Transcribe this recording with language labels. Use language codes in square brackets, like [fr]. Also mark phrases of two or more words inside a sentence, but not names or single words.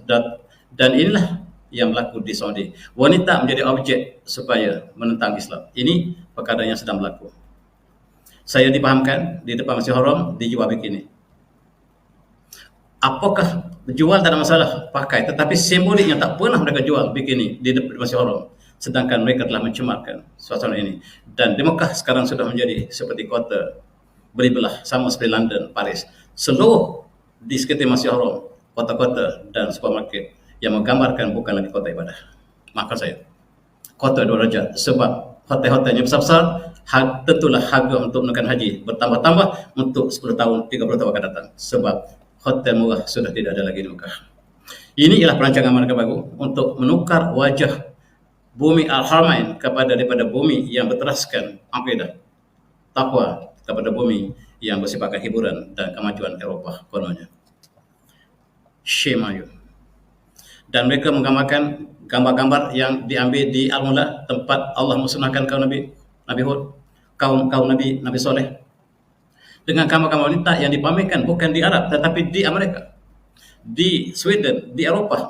[ms] Dan inilah yang berlaku di Saudi. Wanita menjadi objek supaya menentang Islam. Ini perkara yang sedang berlaku. Saya dipahamkan di depan Masjid Haram dijual bikini. Apakah jual tak ada masalah pakai, tetapi simboliknya tak pernah mereka jual bikini di depan Masjid Haram. Sedangkan mereka telah mencemarkan suasana ini. Dan di Mekah sekarang sudah menjadi seperti kota beribelah, sama seperti London, Paris. Seluruh di sekitar Masjid Haram, kota-kota dan supermarket yang menggambarkan bukan lagi kota ibadah. Maafkan saya, kota dua darjat. Sebab hotel-hotelnya besar-besar, tentulah harga untuk menunaikan haji bertambah-tambah untuk 10 tahun, 30 tahun akan datang. Sebab hotel murah sudah tidak ada lagi di Mekah. Ini ialah perancangan mereka baru untuk menukar wajah bumi Al-Haramain daripada bumi yang berteraskan akidah, takwa, kepada bumi yang bersifatkan hiburan dan kemajuan Eropah kononnya. [en] Shame on you. [ms] Dan mereka menggambarkan gambar-gambar yang diambil di Al-Mula, tempat Allah musnahkan kaum Nabi Hud, kaum Nabi Soleh, dengan gambar-gambar wanita yang dipamerkan bukan di Arab tetapi di Amerika, di Sweden, di Eropah.